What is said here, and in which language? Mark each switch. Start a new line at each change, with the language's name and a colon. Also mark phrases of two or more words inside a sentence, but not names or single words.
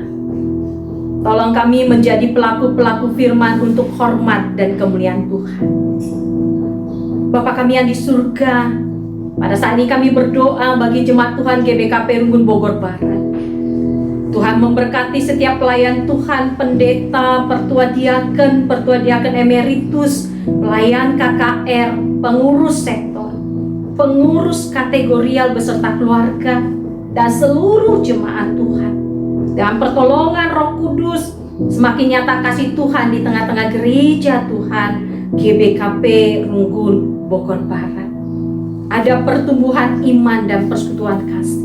Indonesian: Tolong kami menjadi pelaku-pelaku firman untuk hormat dan kemuliaan Tuhan. Bapa kami yang di surga, pada saat ini kami berdoa bagi jemaat Tuhan GBKP Runggun Bogor Barat. Tuhan memberkati setiap pelayan Tuhan, pendeta, pertua diaken emeritus, pelayan KKR, pengurus sektor, pengurus kategorial beserta keluarga, dan seluruh jemaat Tuhan. Dan pertolongan Roh Kudus, semakin nyata kasih Tuhan di tengah-tengah gereja Tuhan GBKP Runggun Bogor Barat. Ada pertumbuhan iman dan persekutuan kasih.